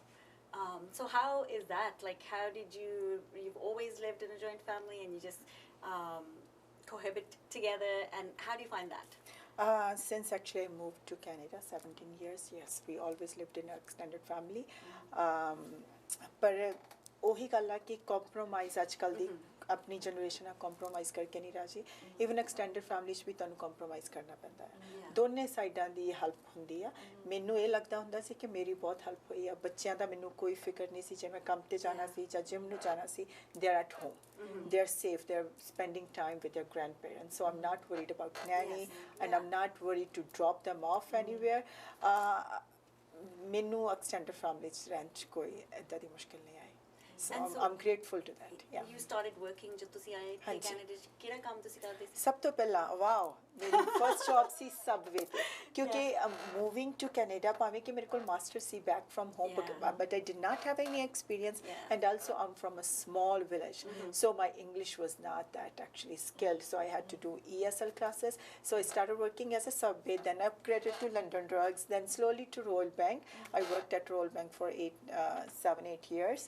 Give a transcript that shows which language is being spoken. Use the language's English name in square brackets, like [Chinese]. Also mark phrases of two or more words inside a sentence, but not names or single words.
[English] So how is that? How did you've always lived in a joint family and you just cohabit together, and how do you find that? Since actually I moved to Canada 17 years, yes, we always lived in an extended family. [Punjabi] पर ਉਹੀ ਗੱਲ ਆ ਕਿ ਕੰਪਰੋਮਾਈਜ਼ ਅੱਜ ਕੱਲ੍ਹ ਦੀ ਆਪਣੀ ਜਨਰੇਸ਼ਨ ਆ ਕੰਪਰੋਮਾਈਜ਼ ਕਰਕੇ ਨਹੀਂ ਰਾਜੀ [English] even extended family [Punjabi] 'ਚ ਵੀ ਤੁਹਾਨੂੰ ਕੰਪਰੋਮਾਈਜ਼ ਕਰਨਾ ਪੈਂਦਾ ਹੈ ਦੋਨੇ ਸਾਈਡਾਂ ਦੀ ਹੈਲਪ ਹੁੰਦੀ ਆ ਮੈਨੂੰ ਇਹ ਲੱਗਦਾ ਹੁੰਦਾ ਸੀ ਕਿ ਮੇਰੀ ਬਹੁਤ ਹੈਲਪ ਹੋਈ ਆ ਬੱਚਿਆਂ ਦਾ ਮੈਨੂੰ ਕੋਈ ਫਿਕਰ ਨਹੀਂ ਸੀ ਜੇ ਮੈਂ ਕੰਮ 'ਤੇ ਜਾਣਾ ਸੀ ਜਾਂ ਜਿਮ ਨੂੰ ਜਾਣਾ ਸੀ [English] they are at home they are safe, they are spending time with their grandparents, so I'm not worried about nanny and I'm not worried to drop them off anywhere. [Punjabi] ਮੈਨੂੰ [English] extended family [Punjabi] 'ਚ ਰਹਿਣ 'ਚ ਕੋਈ ਏਦਾਂ ਦੀ ਮੁਸ਼ਕਿਲ ਨਹੀਂ ਆਈ. [English] So I'm grateful to that. Yeah. You started working [Punjabi] ਜਬ ਤੁਸੀਂ ਆਏ ਥੇ ਕੈਨੇਡਾ 'ਚ ਕਿਹੜਾ ਕੰਮ ਤੁਸੀਂ ਕਰਦੇ ਸੀ? ਸਭ ਤੋਂ ਪਹਿਲਾ ਵਾਓ ਮੇਰੀ [English] first job [Punjabi] ਸੀ ਸਬਵੇ ਪੇ ਕਿਉਂਕਿ [English] moving to Canada [Punjabi] ਭਾਵੇਂ ਕਿ ਮੇਰੇ ਕੋ ਮਾਸਟਰ ਸੀ [English] back from home but I did not have any experience and also I'm from a small village so my English was not that actually skilled so I had to do ESL classes so I started working as a subway then upgraded to London Drugs then slowly to Royal Bank. I worked at Royal Bank for 7-8 years.